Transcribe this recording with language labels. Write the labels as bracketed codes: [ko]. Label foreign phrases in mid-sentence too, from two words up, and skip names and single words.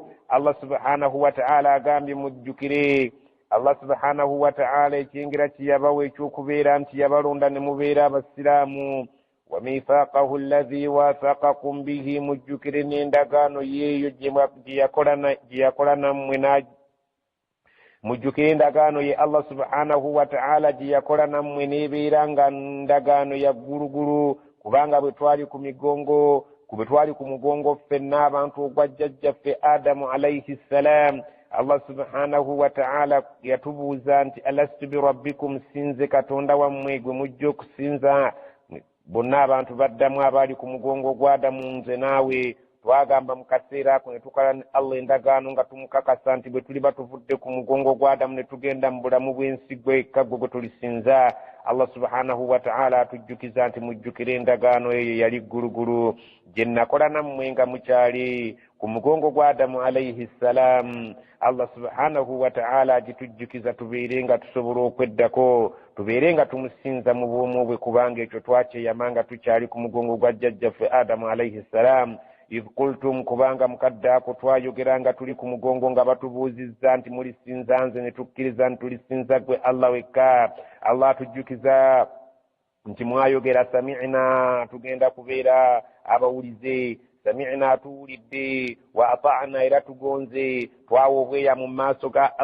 [ar] الله سبحانه وتعالى [lg] agambye mujjukire [ar] الله سبحانه وتعالى [lg] ekyengera kyeyabawa ekyokubeera nti yabalonda ne mubeera abasiraamu [ar] وميثاقه الذي واثقكم به [lg] mujjukire n'endagaano yeeyo gye yakola nammwe mujjukire endagaano ye [ar] الله سبحانه وتعالى [lg] gye yakola nammwe n'ebeera nga ndagaano ya ggulugulu kubanga bwe twali ku mugongo ffenna abantu ogwa jjajjaffe Adamu [ar] عليه السلام الله سبحانه وتعالى [lg] yatubuuza nti [ar] ألست بربكم [lg] sinze katonda wammwe gwe mujja okusinza bonna abantu baddamu abaali ku mugongo gwa Adamu nze naawe twagamba mu kaseera ako ne tukola ne Allah endagaano nga tumukakasa nti bwe tuli batuvudde ku mugongo gwa Adamu ne tugenda mu bulamu bw'ensi gwekka gwe tulisinza [ar] الله سبحانه وتعالى [lg] atujjukiza nti mujjukire endagaano eyo yali ggulugulu gye nakola nammwe nga mukyali ku mugongo gwa Adamu [ar] عليه السلام الله سبحانه وتعالى [lg] agitujjukiza tubeere nga tusobola okweddako tubeere nga tumusinza mu bwomu bwe kubanga ekyo twakyeyamanga tukyali ku mugongo gwa jjajjaffe Adamu [ar] عليه السلام إذ قلتم [lg] kubanga mukadde ako twayogera nga tuli ku mugongo nga batubuuzizza nti mulisinza nze ne tukkiriza nti tulisinza gwe Allah wekka Allah atujjukiza nti mwayogera sami'na tugenda kubeera abawulize sami'na tuwulidde [ar] وأطعنا [lg] era tugonze twawa obweya mu maaso ga